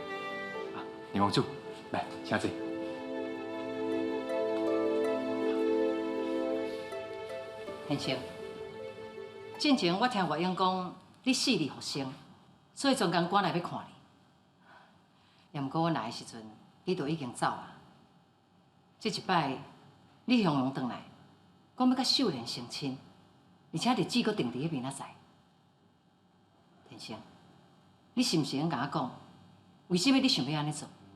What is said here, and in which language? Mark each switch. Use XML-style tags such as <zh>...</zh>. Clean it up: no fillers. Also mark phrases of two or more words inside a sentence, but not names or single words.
<nan>林公主，来，请坐。天星，进前我听外英讲，你死里复生，所以专工赶来要看你。也毋过我来的时阵，你就已经走啊。这一摆，你雄雄转来，讲要甲秀莲成亲，而且日子阁定伫迄边仔载。天星，你是毋是应甲我讲，为什么你想要安尼做？</nan>